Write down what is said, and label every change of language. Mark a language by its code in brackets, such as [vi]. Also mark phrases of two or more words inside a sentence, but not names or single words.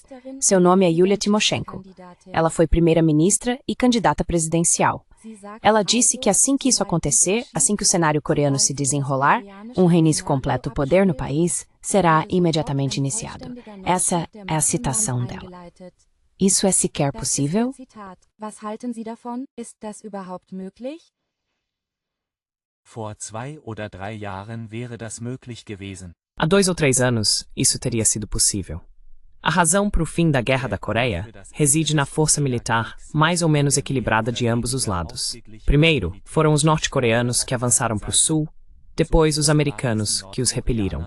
[pt] Seu nome é Yulia Tymoshenko. Ela foi primeira-ministra e candidata presidencial. Ela disse que assim que isso acontecer, assim que o cenário coreano se desenrolar, um reinício completo do poder no país será imediatamente iniciado. Essa é a citação dela. Isso é sequer possível? [de] Vor 2 oder 3 Jahren wäre das möglich gewesen. [pt] Há 2 ou 3 anos, isso teria sido possível. A razão para o fim da Guerra da Coreia reside na força militar mais ou menos equilibrada de ambos os lados. Primeiro, foram os norte-coreanos que avançaram para o sul, depois os americanos que os repeliram.